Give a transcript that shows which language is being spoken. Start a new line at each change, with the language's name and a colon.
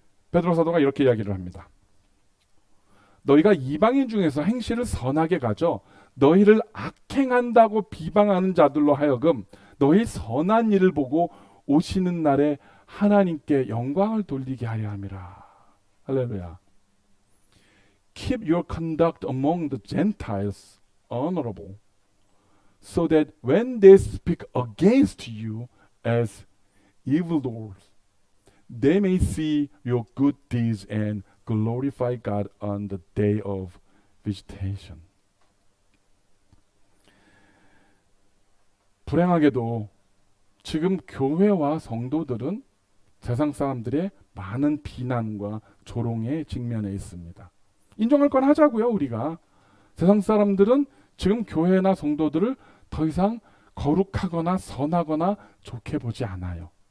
Korean: 베드로 사도가 이렇게 이야기를 합니다. 너희가 이방인 중에서 행실을 선하게 가져 너희를 악행한다고 비방하는 자들로 하여금 너희 선한 일을 보고 오시는 날에 하나님께 영광을 돌리게 하려 함이라. 할렐루야.
English: Keep your conduct among the Gentiles honorable, so that when they speak against you as evildoers, they may see your good deeds and glorify God on the day of visitation.
Korean: 불행하게도 지금 교회와 성도들은 세상 사람들의 많은 비난과 조롱에 직면해 있습니다. 인정할 건 하자고요, 우리가. 세상 사람들은 지금 교회나 성도들을 더 이상 거룩하거나 선하거나 좋게 보지 않아요.